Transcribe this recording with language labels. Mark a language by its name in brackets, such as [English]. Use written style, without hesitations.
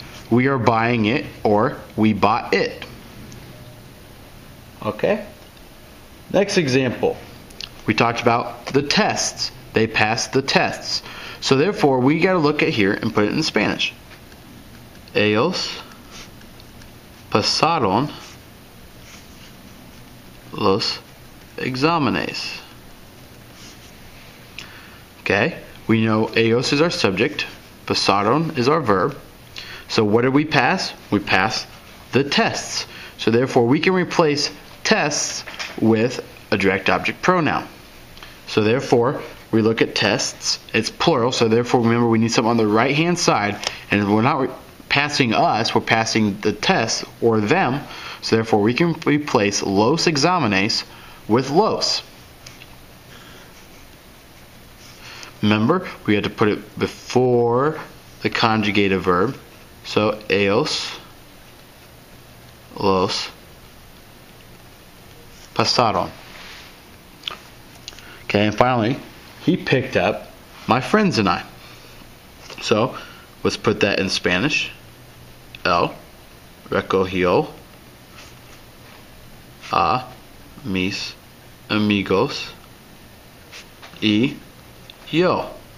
[English] We are buying it, or we bought it. Okay? Next example. We talked about the tests. They passed the tests. So therefore, we got to look at here and put it in Spanish. [Spanish] Ellos pasaron los exámenes. [English] Okay? We know ellos is our subject. Pasaron is our verb. So what did we pass? We passed the tests. So therefore, we can replace tests with a direct object pronoun. So therefore, we look at tests. It's plural, so therefore, remember, we need something on the right-hand side. And we're not passing us, we're passing the tests or them. So therefore, we can replace [Spanish] los exámenes [English] with los. Remember, we had to put it before the conjugated verb. [Spanish] So ellos los pasaron. [English] Okay, and finally, he picked up my friends and I. So let's put that in Spanish. [Spanish] Él recogió a mis amigos y yo.